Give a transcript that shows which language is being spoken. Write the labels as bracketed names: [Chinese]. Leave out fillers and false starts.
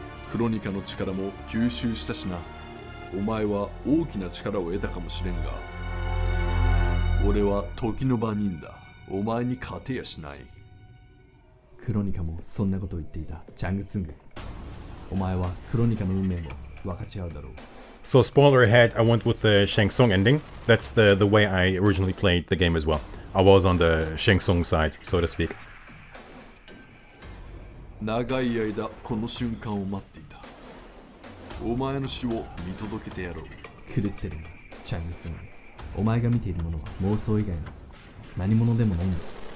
[Japanese] クロニカの力も吸収したしな。お前は大きな力を得たかもしれんが、俺は時の番人だ。お前に勝てやしない。クロニカもそんなことを言っていた。チャングツング、お前はクロニカの運命も分かち合うだろう。 [English] So spoiler ahead, I went with the Shang Tsung ending. That's the way I originally played the game as well. I was on the Shang Tsung side, so to speak. [Japanese] 長い間この瞬間を待っていた。お前の死を見届けてやろう。狂ってるな、チャングツング。お前が見ているものは妄想以外の何者でもないんです。